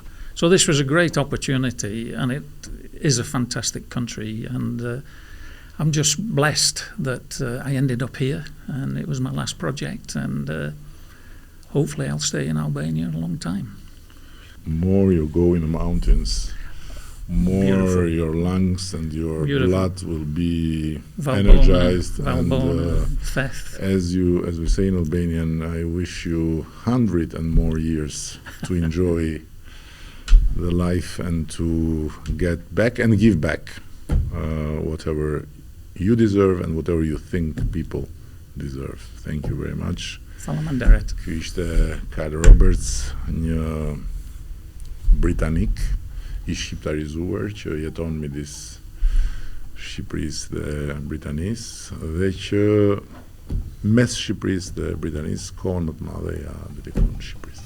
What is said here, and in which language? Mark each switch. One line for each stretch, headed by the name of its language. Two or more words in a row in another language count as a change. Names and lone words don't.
English: So this was a great opportunity, and it is a fantastic country, and I'm just blessed that I ended up here, and it was my last project, and hopefully I'll stay in Albania a long time. More you go in the mountains, more Beautiful. your lungs and your Beautiful. blood will be Valbona, energized. Valbona, And Theth. as we say in Albanian, I wish you 100 and more years to enjoy the life and to get back and give back whatever you deserve and whatever you think people deserve. Thank you very much.
Albanian: Faleminderit. Ky ishte Carl Roberts, një britanik i shqiptarizuar që jeton midis Shqipërisë dhe Britanisë dhe që mes Shqipërisë dhe Britanisë kohën më të madhe ja dedikon Shqipërisë.